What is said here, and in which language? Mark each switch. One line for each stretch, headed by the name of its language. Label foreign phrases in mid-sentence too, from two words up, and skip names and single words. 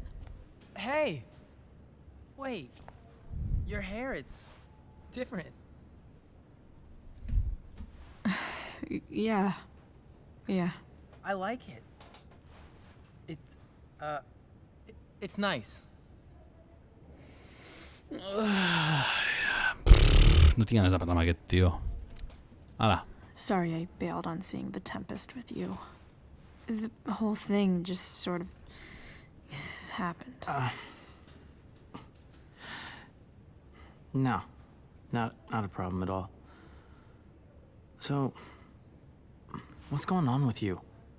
English: Hey! Wait. Your hair, it's different. Yeah. Yeah. I like it. It's nice.
Catalan: No tinc ganes de parlar amb aquest tio. Ala.
English: Sorry I bailed on seeing The Tempest with you. The whole thing just sort of happened. No. Not a problem at all. So, what's going on with you?